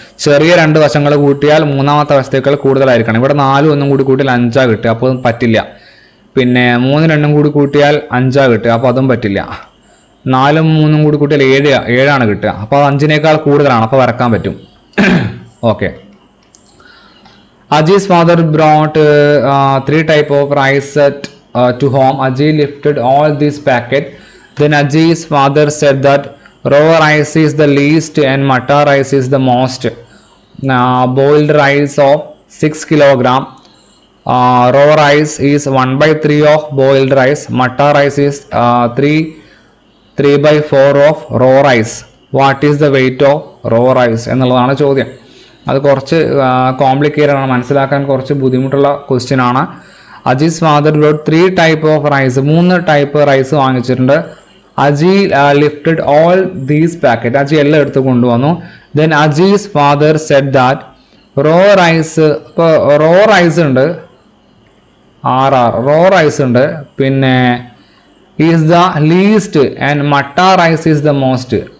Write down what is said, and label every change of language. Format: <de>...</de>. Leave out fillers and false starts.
<ml>ചെറിയ രണ്ട് വശങ്ങൾ കൂട്ടിയാൽ മൂന്നാമത്തെ വശത്തേക്കാൾ കൂടുതലായിരിക്കണം. ഇവിടെ 4 ഒന്നും കൂടി കൂട്ടിയാൽ 5 കിട്ടുക, അപ്പോൾ പറ്റില്ല. പിന്നെ 3 2 കൂടി കൂട്ടിയാൽ 5 കിട്ടുക, അപ്പോൾ അതും പറ്റില്ല. 4 3 കൂടി കൂട്ടിയാൽ 7 കിട്ടുക, അപ്പോൾ 5നേക്കാൾ കൂടുതലാണ്, അപ്പോൾ വരക്കാൻ പറ്റും. Okay.</ml> <en>Aji's father brought 3 type of rice set to home. Aji lifted all these packets. Then Aji's father said that raw rice is the least and matta rice is the most. Boiled rice of 6 kilogram. Raw rice is 1/3 of boiled rice. Matta rice is 3/4 of raw rice. What is the weight of raw rice?</en> <ml>എന്നുള്ളതാണ് ചോദ്യം. അത് കുറച്ച് complicated ആണ്, മനസ്സിലാക്കാൻ കുറച്ച് ബുദ്ധിമുട്ടുള്ള question ആണ്.</ml> <en>Aji's father brought 3 type of rice, 3 type rice</en> <ml>വാങ്ങിച്ചിട്ടുണ്ട്.</ml> <en>Aji lifted all these packet,</en> <ml>Aji എല്ലാം എടുത്ത് കൊണ്ടുവന്നു.</ml> <en>then Aji's father said that raw rice,</en> <ml>ഇപ്പോൾ റോ റൈസ് ഉണ്ട്, റോ റൈസ് ഉണ്ട്, പിന്നെ</ml> <en>Is the least and matta rice is the most.</en>